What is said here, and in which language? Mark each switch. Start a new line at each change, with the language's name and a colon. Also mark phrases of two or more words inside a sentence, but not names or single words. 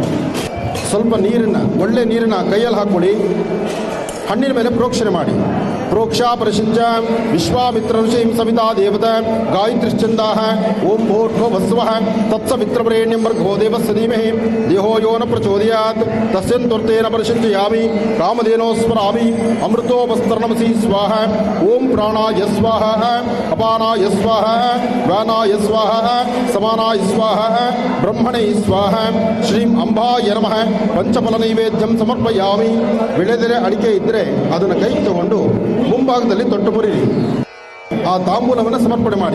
Kannada: ಸ್ವಲ್ಪ ನೀರನ್ನು, ಒಳ್ಳೆ ನೀರನ್ನು ಕೈಯಲ್ಲಿ ಹಾಕ್ಕೊಳ್ಳಿ. ಹಣ್ಣಿನ ಮೇಲೆ ಪ್ರೋಕ್ಷಣೆ ಮಾಡಿ.
Sanskrit: ಪ್ರೋಕ್ಷಾ ಪರಿಶಿಂಚ ವಿಶ್ವಾಮಿತ್ರ ಋಷಿಂ ಸವಿತಾ ದೇವತ ಗಾಯತ್ರಿಶ್ಚಂದಾ ಓಂ ಭೂರ್ಭುವಸ್ವಃ ತತ್ಸವಿತ್ರವರೇಣ್ಯಂ ಭರ್ಗೋ ದೇವಸ್ಯ ಧೀಮಹಿ ದೇಹೋ ಯೋ ನ ಪ್ರಚೋದಯಾತ್ ತಸ್ಯಂತುರ್ತೇನ ಪರಿಶಿಂಚಯಾಮಿ ಕಾಮಧೇನೋ ಸ್ಮರಾಮಿ ಅಮೃತೋಪಸ್ತರಣಮಸಿ ಸ್ವಾಹ. ಓಂ ಪ್ರಾಣಾಯ ಸ್ವಾಹ, ಅಪಾನಾಯ ಸ್ವಾಹ, ವ್ಯಾನಾಯ ಸ್ವಾಹ, ಸಮಾನಾಯ ಸ್ವಾಹ, ಬ್ರಹ್ಮಣೇ ಸ್ವಾಹ. ಶ್ರೀಂ ಅಂಬಾಯ ನಮಃ. ಪಂಚಫಲ ನೈವೇದ್ಯಂ ಸಮರ್ಪಯಾಮಿ.
Kannada: ವಿಳೆದೆಲೆ ಅಡಿಕೆ ಇದ್ದರೆ ಅದನ್ನು ಕೈ ತಗೊಂಡು ಮುಂಭಾಗದಲ್ಲಿ ತೊಟ್ಟು ಮುರಿರಿ. ಆ ತಾಂಬೂಲವನ್ನು ಸಮರ್ಪಣೆ ಮಾಡಿ.